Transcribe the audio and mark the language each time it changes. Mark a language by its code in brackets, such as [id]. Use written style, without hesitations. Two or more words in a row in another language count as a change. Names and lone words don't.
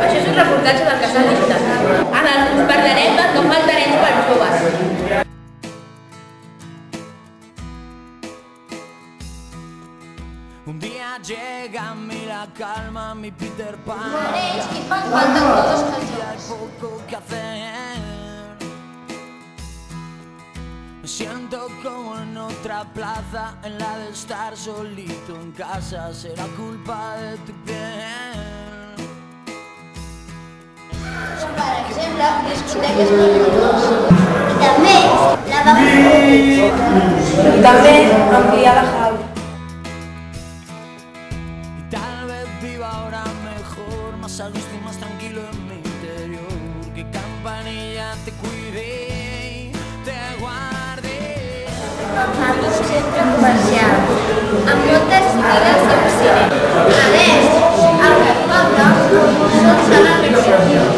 [ca] un reportatge del que s'ha dictat. Ara us parlarem del que falta arenys per joves. [es] Un día llega a mí la calma, mi Peter Pan. [ca] Arenys, i falten coses que [es] Y hay poco que hacer. Me siento como en otra plaza, en la de estar solito en casa. Será culpa de tu piel. [ca] Per exemple, discoteques nocturnes. I també lavabos públics. I també ampliar la jaula. [es] Y tal vez viva ahora mejor, más a gusto y más tranquilo en mi interior. Que Campanilla te cuide, te guarde. [ca] Amb un centre comercial, amb moltes botigues i un cine. A més, el que falta són sales recreatives.